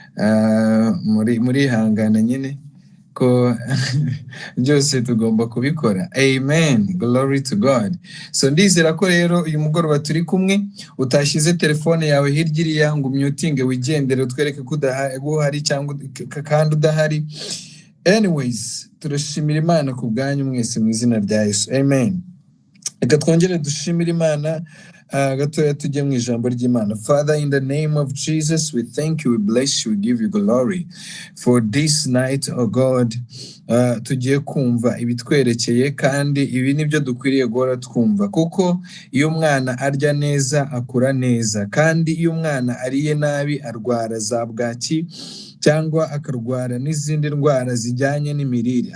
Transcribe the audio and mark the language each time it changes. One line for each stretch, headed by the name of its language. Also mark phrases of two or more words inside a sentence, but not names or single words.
Kinyarwanda: muri hangana nyine ko byose tugomba kubikora.
English: Amen, glory to God.
Kinyarwanda: So ndizera ko rero uyu mugoroba turi kumwe, utashyize telefone yawe hirya iriya ngo umyutinge wigendere utwereke ko udahari cyangwa kandi udahari. Anyways, turashimira Imana ku bwanyu mwese mu izina rya Yesu. Amen. Reka twongere dushimira Imana gatoya tujye mu ijambo ry'Imana.
English: Father, in the name of Jesus, we thank you, we bless you, we give you glory for this night, oh God.
Kinyarwanda: Tugiye kumva ibitwerekeye kandi ibi nibyo dukwiriye guhora twumva, kuko iyo umwana arya neza akura neza, kandi iyo umwana ariye nabi arwara za bwaki cyangwa akarwara n'izindi ndwara zijyanye n'imirire.